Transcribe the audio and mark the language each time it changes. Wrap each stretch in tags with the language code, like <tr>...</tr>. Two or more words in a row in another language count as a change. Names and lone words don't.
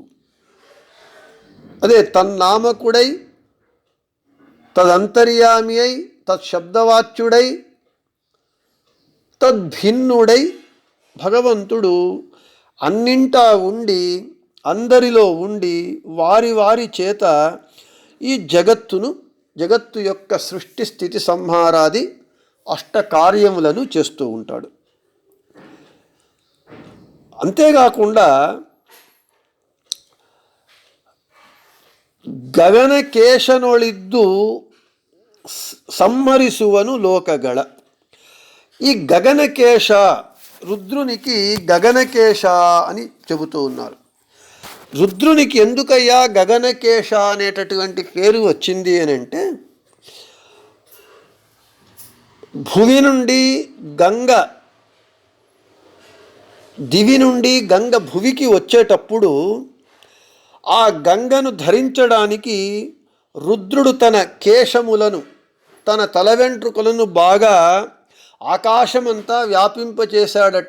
<te>అదే తన్నామకుడై, తదంతర్యామి అయి, తత్శబ్దవాచ్యుడై, తద్భిన్నుడై భగవంతుడు అన్నింటా ఉండి, అందరిలో ఉండి, వారి వారి చేత ఈ జగత్తు యొక్క సృష్టి స్థితి సంహారాది అష్టకార్యములను చేస్తూ ఉంటాడు. అంతేకాకుండా</te> <kn>ಗಗನಕೇಶನೊಳಿದ್ದು ಸಂಹರಿಸುವನು ಲೋಕಗಳ.</kn> <te>ಈ ಗಗನಕೇಶ రుద్రునికి గగనకేశ అని చెబుతూ ఉన్నారు. రుద్రునికి ఎందుకయ్యా గగనకేశ అనేటటువంటి పేరు వచ్చింది అని అంటే, భువి నుండి గంగ, దివి నుండి గంగ భువికి వచ్చేటప్పుడు ఆ గంగను ధరించడానికి రుద్రుడు తన కేశములను, తన తల వెంట్రుకలను బాగా ఆకాశమంతా వ్యాపింపచేశాడట.</te>